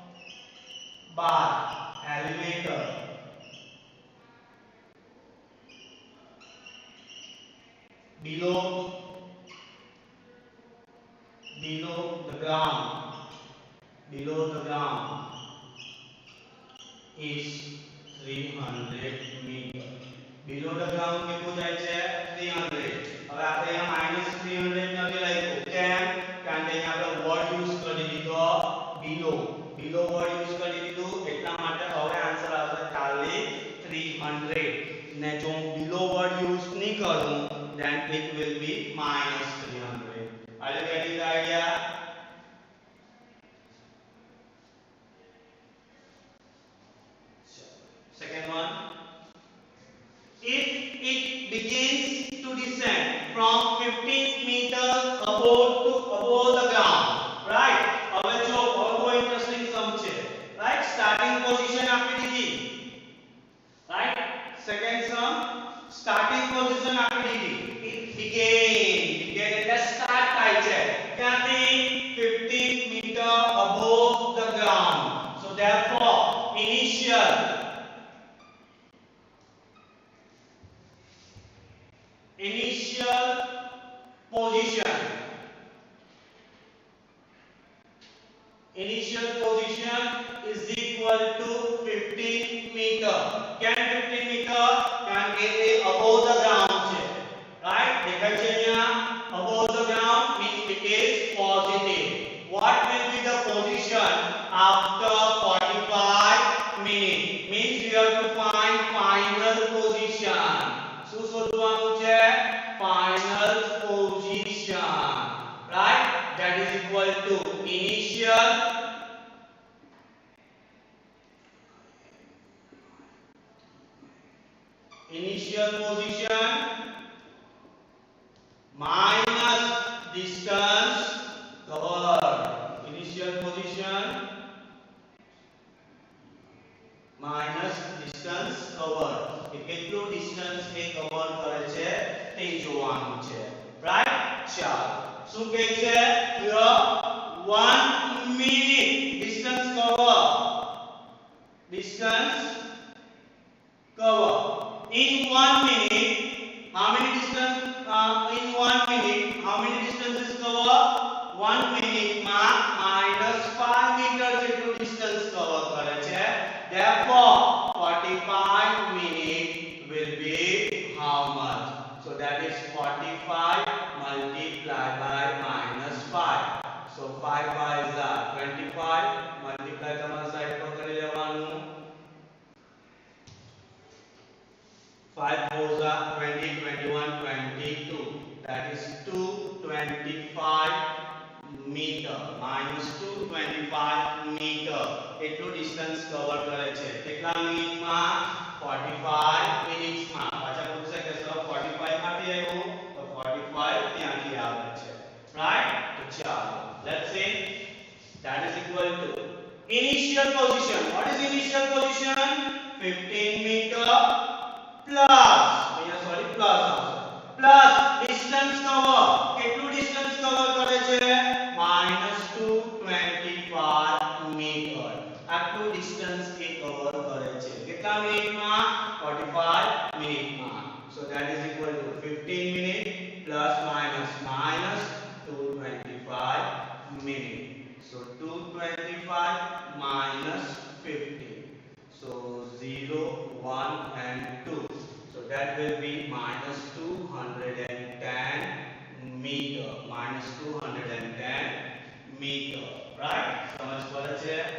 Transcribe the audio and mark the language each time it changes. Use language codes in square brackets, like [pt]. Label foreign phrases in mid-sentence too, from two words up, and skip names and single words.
[en] by elevator below the ground, below the ground is 300 meter. Below the ground [gu] કેટલું જાય છે [en] 300. [gu] હવે આપણે અહીંયા -300 નથી લખ્યું કેમ? કારણ કે અહીંયા આપણે [en] word use [gu] કરી દીધો below. [en] below word use [gu] કરી દીધું એટલા માટે હવે આન્સર આવશે ખાલી 300. ને જો હું [en] below word use [gu] નહીં કરું [en] then it will be -300. Are you getting the idea? Second one, if it begins to descend from 15 meters above the ground, right? [gu] હવે જો બહુ [en] interesting sum [gu] છે, right? [en] starting position [gu] આપી દીધી, right? [en] second sum starting position [gu] આપી દીધી. [en] It began [gu] એટલે સ્ટાર્ટ થાય છે ક્યાંથી [en] 15 meter above the ground. So therefore initial position is equal to 15 meter. Can 15 meter can get above the ground છે, right? [gu] દેખાય છે અહીંયા [en] above the ground means it is positive. What will be the position after 45 minutes? Means we have to find final position. [gu] શું શોધવાનું છે? [en] Final position, right? That is equal to initial position minus distance covered. Initial position minus distance covered. [gu] એ કેટલું ડિસ્ટન્સ એ કવર કરે છે તે જોવાનું છે, રાઈટ? ચાલો શું કહે છે? [en] 1 minute distance cover in 1 minute. How many distance in 1 minute how many distance is cover? [gu] 1 minute માં -5 meter જેટલું [en] distance cover [gu] કરે છે. [en] Therefore 45 minutes will be how much? So that is 45 multiplied by -5. So 5 5s are 25 multiply [gu] તમારા સાઈડ પર કરી લેવાનું. [en] 5 4s are 20 21 22. That is 225 meter -225 meter [gu] એટલું ડિસ્ટન્સ કવર કરે છે. કેટલા મિનિટમાં? 45 મિનિટ્સમાં. પાછા પૂછશે કે સર 45 માંથી આવ્યું તો 45 ત્યાંથી આવે છે, રાઈટ? તો ચાલો [en] let's see that is equal to initial position. What is initial position? 15 meter plus plus distance cover. [gu] કેટલું [en] distance cover [gu] કરે છે? -225 meter. આટલું ડિસ્ટન્સ એ કવર કરે છે કેટલા મિનિટમાં? 45 મિનિટમાં. [en] So that is equal to 15 minute plus minus 225 minute. So 225 minus 15. So 0 1 and 2. So that will be -210 meter. -210 meter, right? [gu] સમજ પડે છે?